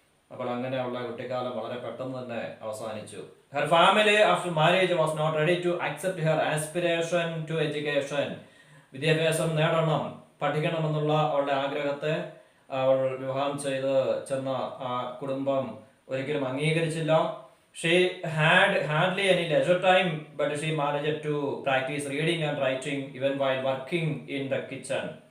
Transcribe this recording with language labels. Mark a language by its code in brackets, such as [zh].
[ml] അപ്പോൾ അങ്ങനെ അവളുടെ കുട്ടിക്കാലം വളരെ പെട്ടെന്ന് തന്നെ അവസാനിച്ചു. [en] Her family after marriage was not ready to accept her aspiration to education. [ml] വിദ്യാഭ്യാസം നേടണം, പഠിക്കണമെന്നുള്ള അവളുടെ ആഗ്രഹത്തെ അവൾ വിവാഹം ചെയ്ത് ചെന്ന ആ കുടുംബം ഒരിക്കലും അംഗീകരിച്ചില്ല. [en] She had hardly any leisure time, but she managed to practice reading and writing even while working in the kitchen.